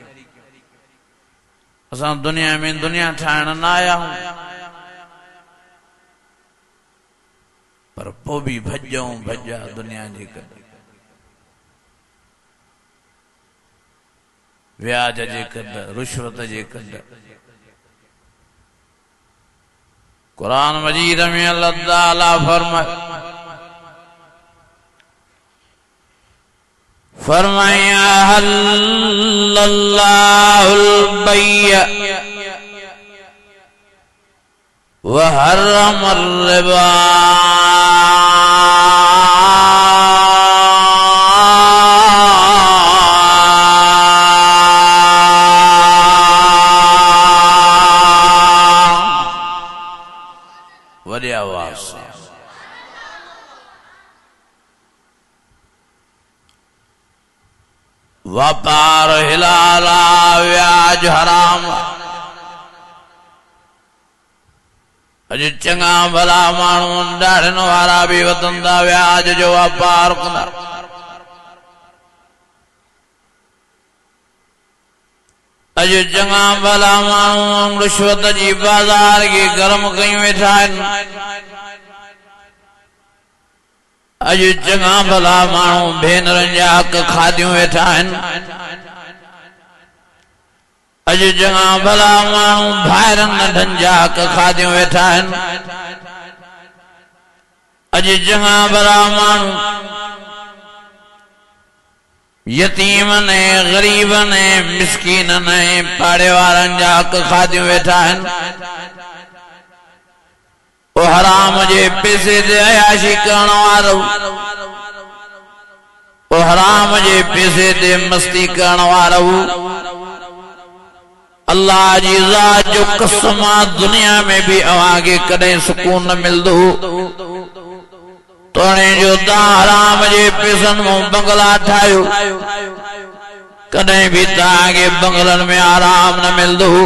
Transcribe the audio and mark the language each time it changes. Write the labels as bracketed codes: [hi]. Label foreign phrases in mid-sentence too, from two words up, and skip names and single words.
[sd] असां दुनिया में दुनिया ठाहिण न आया हूं पर पोइ भी भॼूं भॼा दुनिया जे करे व्याज जे करे रुश्वत जे करे कुरान मजीद में अल्लाह ताला [ar] फरमाया أحل الله البيع و حرم الربا [sd] वॾे आवाज़ सां वापार हिलाला व्याज हराम अज चंगा भला माण्हू ॾाढ़नि वारा भी वतन था व्याज जो वापार कंदा अज चंगा भला माण्हू रिश्वत जी बाज़ार खे गरम कयूं वेठा आहिनि अज चंगा भला माण्हू भेनरनि जा हक़ खादियूं वेठा आहिनि अज चंगा भला माण्हू भाइरनि नंढनि जा हक़ खादियूं वेठा आहिनि अज चंगा भला माण्हू यतीम ने गरीब ने मिस्कीन ने पाड़े वारनि जा हक़ खादियूं वेठा आहिनि ओ हराम जे पैसे ते अयाशी करण वारो ओ हराम जे पैसे ते मस्ती करण वारो अल्लाह जी ज़ात जो कसम दुनिया में भी अवांखे कॾहिं सुकून न मिलंदो तोणे जो तव्हां हराम जे पैसनि मां बंगला ठाहियो कॾहिं भी तव्हांखे बंगलनि में आराम न मिलंदो